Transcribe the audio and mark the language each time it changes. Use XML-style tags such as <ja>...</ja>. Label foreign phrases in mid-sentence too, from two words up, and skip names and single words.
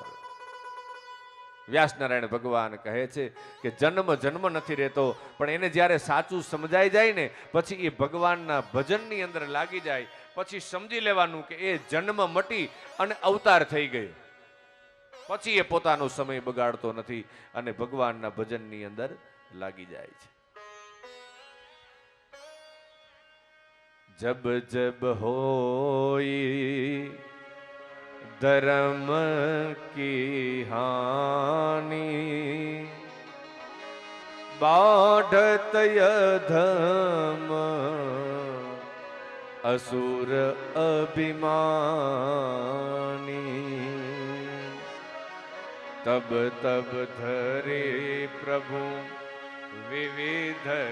<gu>વ્યાસનારાયણ ભગવાન કહે છે કે જન્મ જન્મ નથી રહેતો, પણ એને જ્યારે સાચું સમજાઈ જાય ને પછી એ ભગવાનના ભજનની અંદર લાગી જાય, પછી સમજી લેવાનું કે એ જન્મ મટી અને અવતાર થઈ ગયો. પછી એ પોતાનો સમય બગાડતો નથી અને ભગવાનના ભજનની અંદર લાગી જાય છે.</gu> <awa>जब जब होई धर्म की हानि बाढ़त यधम असुर अभिमानी तब तब धरे प्रभु विविध</awa>